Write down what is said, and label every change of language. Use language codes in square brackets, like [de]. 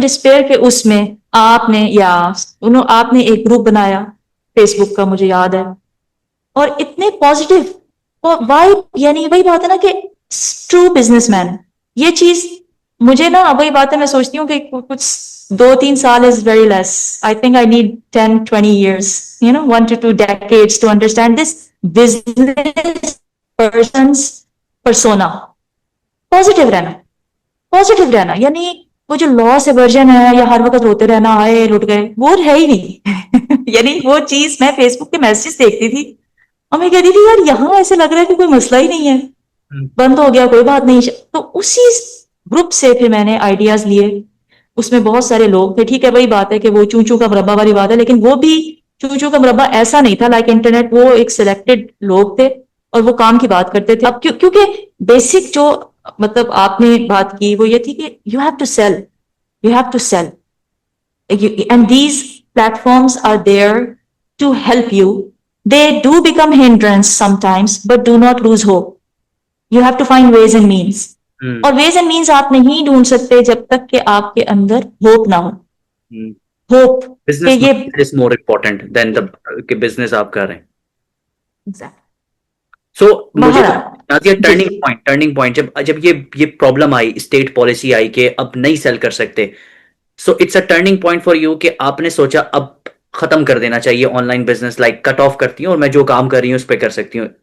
[ur] Disappear کے اس میں آپ نے آپ نے ایک گروپ بنایا فیس بک کا، مجھے یاد ہے، اور اتنے پازیٹیو وائب، یعنی وہی بات ہے نا کہ ٹرو بزنس مین. یہ چیز مجھے نا وہی بات ہے، میں سوچتی ہوں کہ کچھ 2-3 سال [en] Is very less. I think I need 10-20 years, 1 to 2 decades to understand this business person's persona. [ur] Positive رہنا، پازیٹیو رہنا، یعنی وہ جو لاس ایورژن ہے یا ہر وقت روتے رہنا آئے لٹ گئے، وہ ہے ہی نہیں. یعنی وہ چیز میں فیس بک کے میسج دیکھتی تھی اور میں کہتی تھی یار یہاں ایسے لگ رہا ہے کہ کوئی مسئلہ ہی نہیں ہے، بند ہو گیا کوئی بات نہیں. تو اسی گروپ سے پھر میں نے آئیڈیاز لیے. اس میں بہت سارے لوگ تھے، ٹھیک ہے وہی بات ہے کہ وہ چوں چوں کا مربع والی بات ہے، لیکن وہ بھی چوں چوں کا مربع ایسا نہیں تھا لائک انٹرنیٹ. وہ ایک سلیکٹڈ لوگ تھے اور وہ کام کی بات کرتے تھے. اب کیونکہ بیسک جو مطلب آپ نے بات کی وہ یہ تھی کہ [en] You have to sell, you have to sell. And these platforms are there to help you. They do become hindrance sometimes, but do not lose hope. You have to find ways and means. [ur] اور [en] ways and means [ur] آپ نہیں ڈھونڈ سکتے جب تک کہ آپ کے اندر ہوپ نہ ہو. ہوپ کہ بزنس یہ [en] is more important than the [ur] کہ بزنس آپ کر رہے ہیں. [en] exactly. [ur] سو مجھے باہر نازیہ جی ٹرننگ پوائنٹ جب یہ پرابلم آئی، اسٹیٹ پالیسی آئی کہ اب نہیں سیل کر سکتے، [en] so it's a turning point for you [ur] کہ آپ نے سوچا اب ختم کر دینا چاہیے on line business, like cut off کرتی ہوں اور میں جو کام کر رہی ہوں اس پہ کر سکتی ہوں.